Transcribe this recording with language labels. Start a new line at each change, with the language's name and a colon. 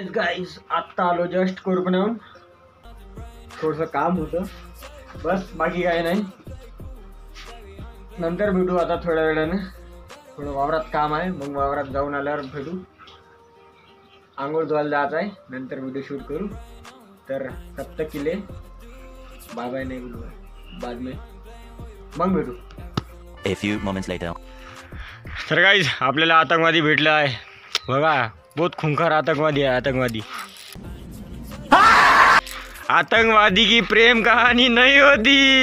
Marathi: Guys आत्ता आलो just कोरपणाहून. थोडंसं काम होतं बस, बाकी काय नाही. नंतर भेटू आता थोड्या वेळानं. थोडं वावरात काम आहे, मग वावरात जाऊन आल्यावर भेटू. आंघोळ धुवायला जायचं आहे, नंतर व्हिडिओ शूट करू. तर
Hindi: तब तक के लिए
Marathi: बाय बाय नाही बोलू, बाद में मग भेटू.
English: A few moments later.
Marathi: तर गाईज आपल्याला आतंकवादी भेटला आहे बघा.
Hindi: बहुत खुंखार
Marathi: आतंकवादी आहे.
Hindi: आतंकवादी की प्रेम कहानी नहीं होती.